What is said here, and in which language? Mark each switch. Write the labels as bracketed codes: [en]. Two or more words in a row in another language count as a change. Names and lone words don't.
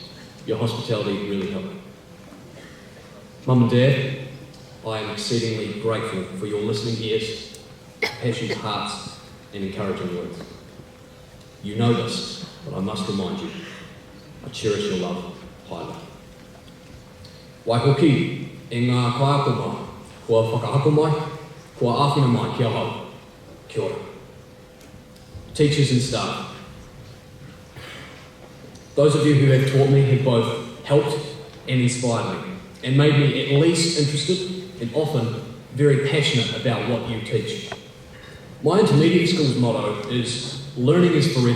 [en] Your hospitality really helped. Mum and Dad, I am exceedingly grateful for your listening ears, passionate hearts and encouraging words. You know this, but I must remind you, I cherish your love highly. [mi] Waihoki, e ngā kaiako mai, kua whakahako mai, kua āwhina mai kia hau. Kia ora. [en] Teachers and staff. Those of you who have taught me have both helped and inspired me, and made me at least interested and often very passionate about what you teach. My intermediate school's motto is, learning is forever.